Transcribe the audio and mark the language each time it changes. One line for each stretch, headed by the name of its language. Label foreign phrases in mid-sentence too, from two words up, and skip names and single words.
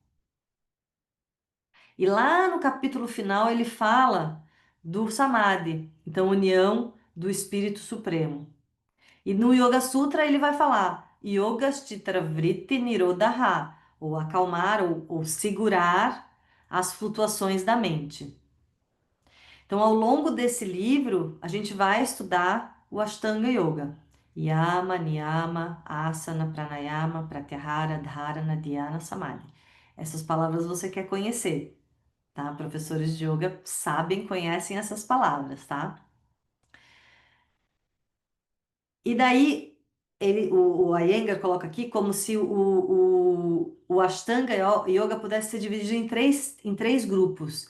Portuguese: E lá no capítulo final ele fala do Samadhi, então união do Espírito Supremo. E no Yoga Sutra ele vai falar
Sanskrit: Yogaschitra Vritti Nirodha,
Portuguese: ou acalmar ou segurar as flutuações da mente. Então, ao longo desse livro, a gente vai estudar o Ashtanga Yoga.
Sanskrit: Yama, Niyama, Asana, Pranayama, Pratyahara, Dharana, Dhyana, Samadhi.
Portuguese: Essas palavras você quer conhecer, tá? Professores de yoga sabem, conhecem essas palavras, tá? E daí, o Iyengar coloca aqui como se o Ashtanga Yoga pudesse ser dividido em três grupos.